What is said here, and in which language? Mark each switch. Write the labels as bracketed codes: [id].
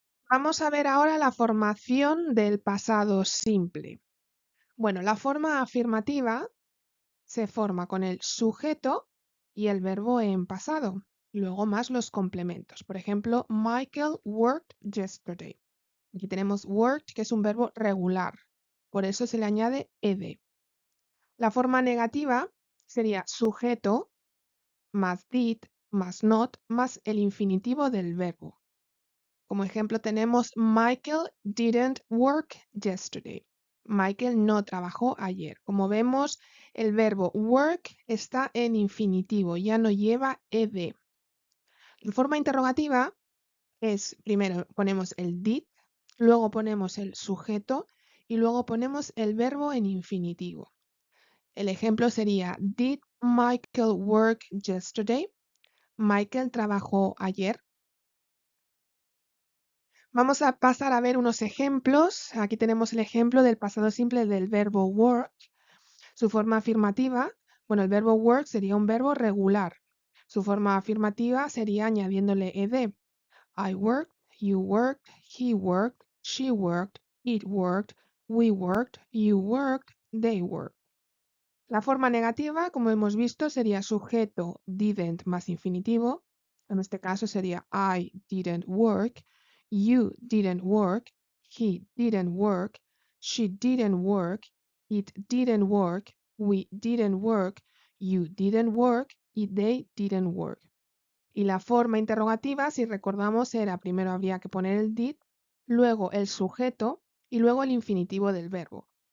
[es] Vamos a ver ahora la formación del pasado simple. Bueno, la forma afirmativa se forma con el sujeto y el verbo en pasado, luego más los complementos. Por ejemplo, Michael worked yesterday. Aquí tenemos worked, que es un verbo regular, por eso se le añade ed. La forma negativa sería sujeto más did más not más el infinitivo del verbo. Como ejemplo tenemos Michael didn't work yesterday. Michael no trabajó ayer. Como vemos, el verbo work está en infinitivo, ya no lleva ed. La forma interrogativa es, primero ponemos el did, luego ponemos el sujeto y luego ponemos el verbo en infinitivo. El ejemplo sería, Did Michael work yesterday? Michael trabajó ayer. Vamos a pasar a ver unos ejemplos. Aquí tenemos el ejemplo del pasado simple del verbo work. Su forma afirmativa, bueno, el verbo work sería un verbo regular. Su forma afirmativa sería añadiéndole ed. [en] I worked, you worked, he worked, she worked, it worked, we worked, you worked, they worked. [es] La forma negativa, como hemos visto, sería sujeto didn't más infinitivo. [en] En este caso sería I didn't work, you didn't work, he didn't work, she didn't work, it didn't work, we didn't work, you didn't work y they didn't work. [es] Y la forma interrogativa, si recordamos, era primero habría que poner el did, luego el sujeto y luego el infinitivo del verbo.